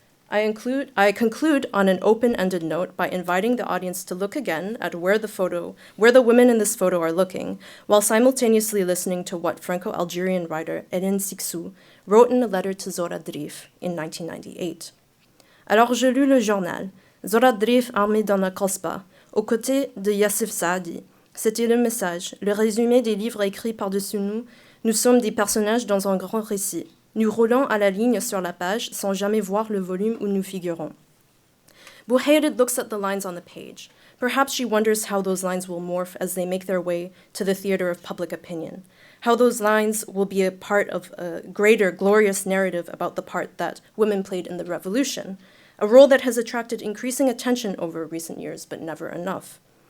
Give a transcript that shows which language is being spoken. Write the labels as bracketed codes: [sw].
[en] I conclude on an open-ended note by inviting the audience to look again at where the women in this photo are looking, while simultaneously listening to what Franco-Algerian writer Hélène Sixou wrote in a letter to Zora Drif in 1998. [fr] Alors je lus le journal, Zora Drif armée dans la Kasbah, aux côtés de Yassif Saadi. C'était le message, le résumé des livres écrits par-dessus nous. Nous sommes des personnages dans un grand récit. Nous roulons à la ligne sur la page sans jamais voir le volume où nous figurons. [en] Bouhéded looks at the lines on the page. Perhaps she wonders how those lines will morph as they make their way to the theater of public opinion. How those lines will be a part of a greater, glorious narrative about the part that women played in the revolution, a role that has attracted increasing attention over recent years, but never enough.